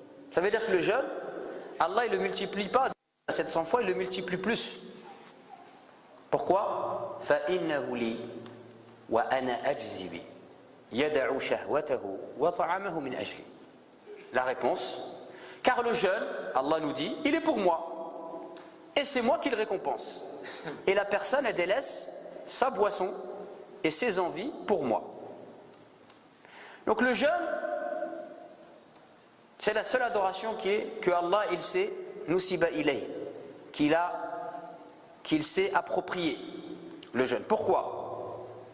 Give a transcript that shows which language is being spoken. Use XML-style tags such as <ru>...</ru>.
<fr>Ça veut dire que le jeûne, Allah il le multiplie pas à 700 fois, il le multiplie plus. Pourquoi?</fr> <ar>فإنه لي وأنا أجزي به يدع شهوته وطعامه من أجلي.</ar> <fr>La réponse, car le jeûne, Allah nous dit, il est pour moi. Et c'est moi qui le récompense. Et la personne, elle délaisse sa boisson et ses envies pour moi. Donc le jeûne, c'est la seule adoration que Allah, il sait, nusiba ilayh, qu'il s'est approprié, le jeûne. Pourquoi?</fr>